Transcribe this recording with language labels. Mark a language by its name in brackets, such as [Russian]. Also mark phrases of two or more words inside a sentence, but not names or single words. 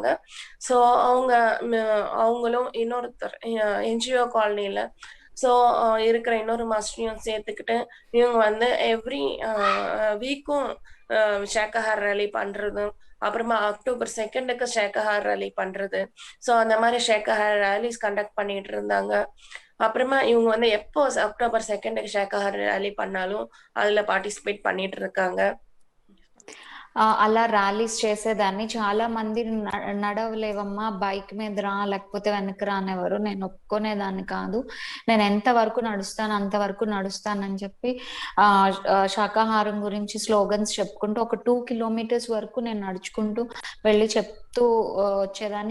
[Tamil] ஸோ அவங்க அவங்களும் இன்னொருத்தர் என்ஜிஓ காலனில ஸோ இருக்கிற இன்னொரு மாஸ்டரையும் சேர்த்துக்கிட்டு இவங்க வந்து [English] every weekகும் [Tamil] ஷேக்கஹார் ரேலி பண்றது, அப்புறமா அக்டோபர் 2க்கு ஷேக்கஹார் ரேலி பண்றது. ஸோ அந்த மாதிரி ஷேக்கஹார் [English] rallies conduct [Tamil] பண்ணிட்டு இருந்தாங்க. அப்புறமா இவங்க வந்து எப்போ அக்டோபர் 2க்கு ஷேக்கஹார் ரேலி பண்ணாலும் அதுல பார்ட்டிசிபேட் பண்ணிட்டு இருக்காங்க. [Telugu] అలా ర్యాలీస్ చేసేదాన్ని. చాలా మంది నడవలేవమ్మా, బైక్ మీద రా లేకపోతే వెనక్కి రా అనేవారు. నేను ఒప్పుకునేదాన్ని కాదు. నేను ఎంతవరకు నడుస్తాను అంతవరకు నడుస్తానని చెప్పి శాకాహారం గురించి స్లోగన్స్ చెప్పుకుంటూ ఒక 2 కిలోమీటర్స్ వరకు నేను నడుచుకుంటూ వెళ్ళి చెప్తూ వచ్చేదాన్ని.